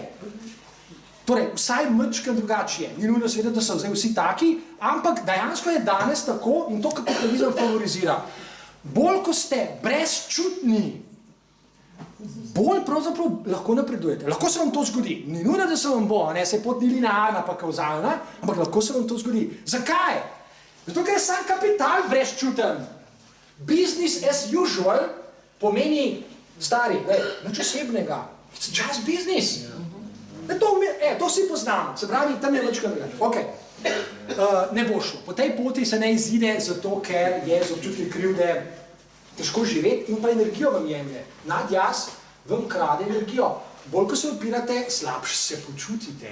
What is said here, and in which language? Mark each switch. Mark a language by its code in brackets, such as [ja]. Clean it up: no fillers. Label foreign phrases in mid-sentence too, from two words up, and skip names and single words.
[sl] Torej, vsaj mečkam drugače je. Ni nujno seveda, da so zdaj vsi taki, ampak dejansko je danes tako in to kapitalizem favorizira. Bolj, ko ste brezčutni, bolj pravzaprav lahko napredujete. Lahko se vam to zgodi. Ni nujno, da se vam bo, se pot ni linearna pa kauzalna, ampak lahko se vam to zgodi. Zakaj? Zato, ker je sam kapital brezčuten. [en] Business as usual [sl] pomeni stari, nič osebnega. [en] It's just business. [sl] To vsi poznamo, se pravi, tam je večkrat drugače. Okay. Ne bo šlo. Po tej poti se ne izide zato, ker je z občutki krivde težko živeti in pa energijo vam jemlje. Nadjaz vam krade energijo. Bolj, ko se upirate, slabše se počutite.